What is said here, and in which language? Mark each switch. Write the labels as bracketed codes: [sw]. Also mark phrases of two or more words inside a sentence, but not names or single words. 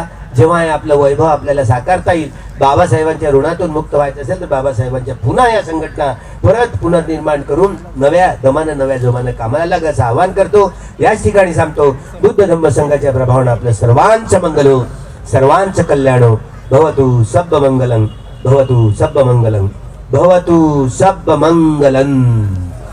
[mr] जेव्हा हे आपलं वैभव आपल्याला साकारता येईल, बाबासाहेबांच्या ऋणातून मुक्त व्हायचं असेल तर बाबासाहेबांच्या पुन्हा या संघटना परत पुनर्निर्माण करून नव्या दमानं नव्या जोमानं कामाला लागायचं आवाहन करतो. याच ठिकाणी सांगतो, बुद्ध धम्म संघाच्या प्रभावानं आपलं सर्वांचं मंगल हो, सर्वांचं कल्याण हो. [pi] भवतु सब मंगलम, भवतु सब मंगलम, भवतु सब मंगलम.